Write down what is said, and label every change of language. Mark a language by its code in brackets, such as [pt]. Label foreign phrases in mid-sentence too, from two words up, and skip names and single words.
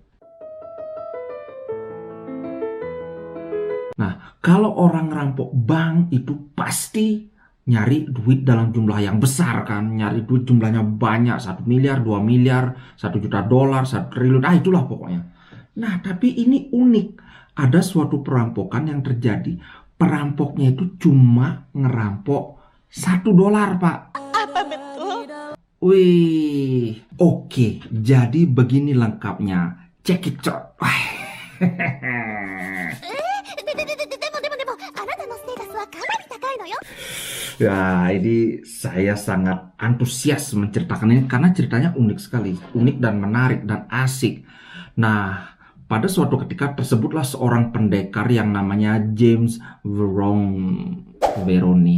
[id] Nah, kalau orang ngerampok bank itu pasti nyari duit dalam jumlah yang besar kan, nyari duit jumlahnya banyak, 1 miliar, 2 miliar, $1 juta, 1 triliun, itulah pokoknya. Nah, tapi ini unik. Ada suatu perampokan yang terjadi, perampoknya itu cuma ngerampok $1, Pak. Apa betul? Wih, oke, jadi begini lengkapnya. [en] Check it out. [ja] でも、あなたのステータスはかなり高いのよ。 [id] Ya, ini saya sangat antusias menceritakan ini karena ceritanya unik sekali, unik dan menarik dan asik. Nah, pada suatu ketika tersebutlah seorang pendekar yang namanya James Veroni.